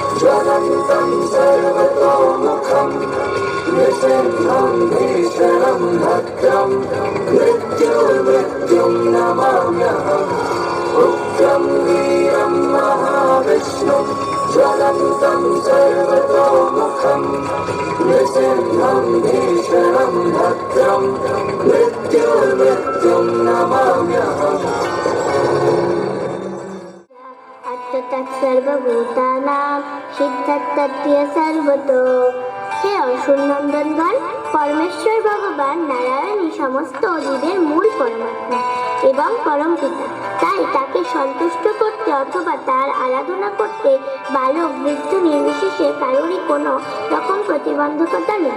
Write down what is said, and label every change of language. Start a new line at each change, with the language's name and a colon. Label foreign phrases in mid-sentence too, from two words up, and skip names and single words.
Sanskrit: ज्वलन्तं सर्वतोमुखं नृसिंहं भीषणं भद्रं मृत्युर्मृत्युं नमाम्यहम् उग्रं वीरं महाविष्णुं ज्वलन्तं सर्वतोमुखं नृसिंहं भीषणं भद्रं मृत्युर्मृत्युं नमाम्यहम्। सर्वभूतानां सिद्धत्तत्य सर्वतो।
Bangla: হে অসুরনন্দনগণ, পরমেশ্বর ভগবান নারায়ণই সমস্ত জীবের মূল পরমাত্মা এবং পরম পিতা। তাই তাকে সন্তুষ্ট করতে অথবা তার আরাধনা করতে বালক বৃদ্ধ নির্বিশেষে কারোরই কোনো রকম প্রতিবন্ধকতা নেই।